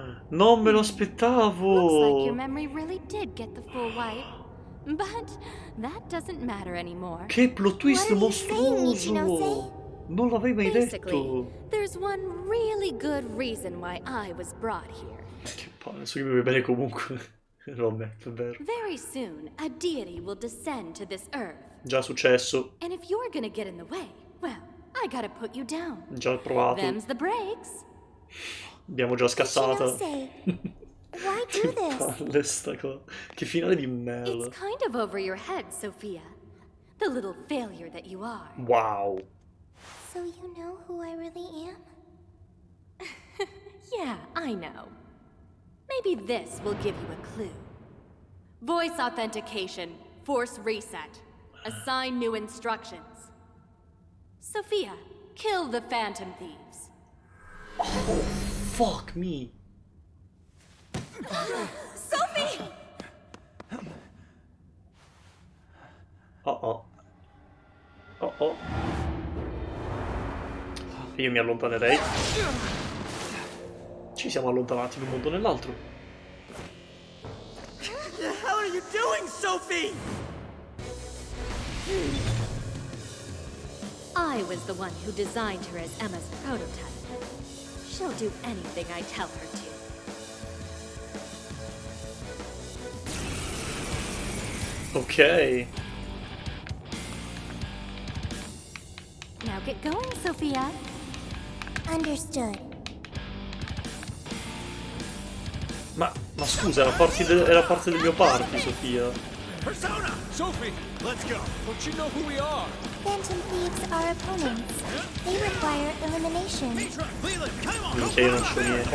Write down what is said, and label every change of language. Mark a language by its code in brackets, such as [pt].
[it] Non me lo aspettavo! [en] Looks like your memory really did get the full wipe. But that doesn't matter anymore. [it] Che plot twist mostruoso! Non l'avrei mai detto! [en] There's one really good reason why I was brought here. [it] Che palle, so che mi vuoi bene comunque. Vabbè, è vero. [en] Very soon, a deity will descend to this earth. [it] Già successo. [en] And if you're gonna get in the way, well, I gotta put you down. [it] Già provato. [en] Them's the breaks. [it] Abbiamo già scassata. [en] Why do this? [it] Palle sta cosa. Che finale di merda. [en] It's kind of over your head, Sophia. The little failure that you are. Wow. So you know who I really am? Yeah, I know. Maybe this will give you a clue. Voice authentication. Force reset. Assign new instructions. Sophia, kill the Phantom Thieves. Oh, fuck me. Sophie! Oh. [it] Io mi allontanerei. Ci siamo allontanati in un mondo nell'altro. [en] What the hell are you doing, Sophie? I was the one who designed her as Emma's prototype. She'll do anything I tell her to. Ok. Now get going, Sophia. Understood. [it] Ma scusa, era parte del mio party, Sofia. [en] Persona! Sophie! Let's go! Don't you know who we are? Phantom thieves are opponents. They require elimination. [it] Minchia, io non c'ho niente.